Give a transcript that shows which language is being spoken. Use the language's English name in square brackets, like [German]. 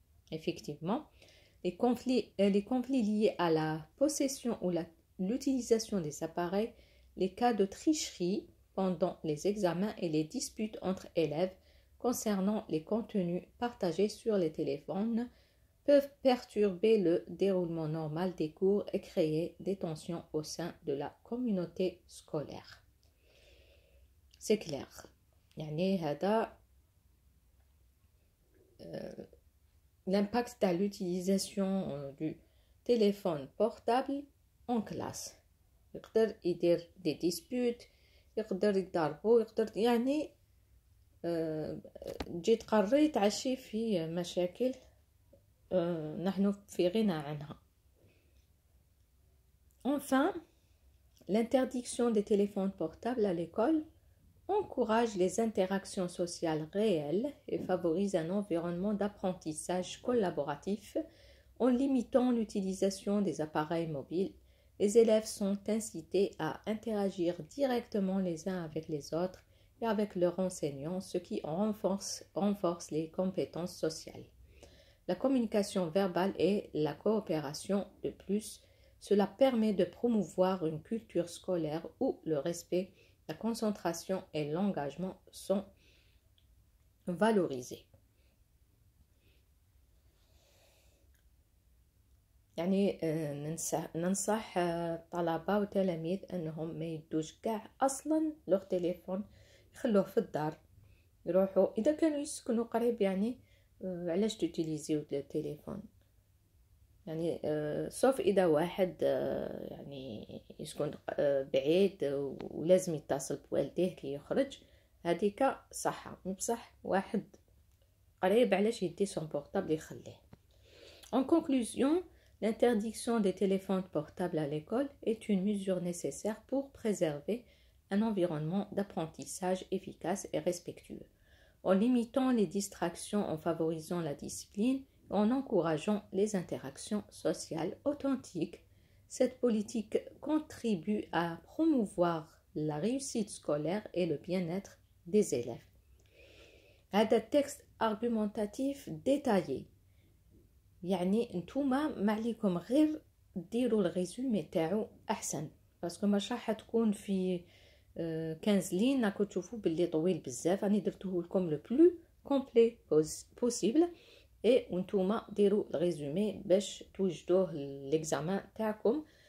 [French] Effectivement, les conflits liés à la possession ou l'utilisation des appareils, les cas de tricherie pendant les examens et les disputes entre élèves concernant les contenus partagés sur les téléphones peuvent perturber le déroulement normal des cours et créer des tensions au sein de la communauté scolaire. C'est clair. [Arabic] يعني هذا [French] l'impact de l'utilisation du téléphone portable en classe. [Arabic] يقدر يدير [French] des disputes، [Arabic] يقدر يضربوا، يقدر يعني تجي تقري تعشي في مشاكل نحن في غنى عنها. [French] Enfin, l'interdiction des téléphones portables à l'école encourage les interactions sociales réelles et favorise un environnement d'apprentissage collaboratif en limitant l'utilisation des appareils mobiles. Les élèves sont incités à interagir directement les uns avec les autres et avec leurs enseignants, ce qui renforce les compétences sociales. la communication verbale et la coopération. De plus, cela permet de promouvoir une culture scolaire où le respect, la concentration et l'engagement sont valorisés. [Arabic] يعني ننصح الطلبة وتلاميذ أنهم ما يدوش كاع أصلا لوغ تليفون، يخلوه في الدار، يروحوا إذا كانوا يسكنوا قريب يعني علاش توتيليزيو التليفون، يعني صوف إذا واحد يعني يسكن بعيد ولازم يتصل بوالديه كي يخرج، هذيك صح، بصح واحد قريب علاش يدي سون بورتابل يخليه. [French] En conclusion, l'interdiction des téléphones portables à l'école est une mesure nécessaire pour préserver un environnement d'apprentissage efficace et respectueux, en limitant les distractions, en favorisant la discipline et en encourageant les interactions sociales authentiques. Cette politique contribue à promouvoir la réussite scolaire et le bien-être des élèves. [Arabic] هذا [French] texte argumentatif détaillé. [Arabic] يعني نتوما ما عليكم غير ديروا الريزومي تاعو احسن، باسكو مش راح تكون في 15 لين راكو تشوفوا باللي طويل بزاف. راني درته لكم لو بلو كومبلي بوسيبل، اي وانتوما ديروا الريزومي باش توجدوه ليكزامان تاعكم.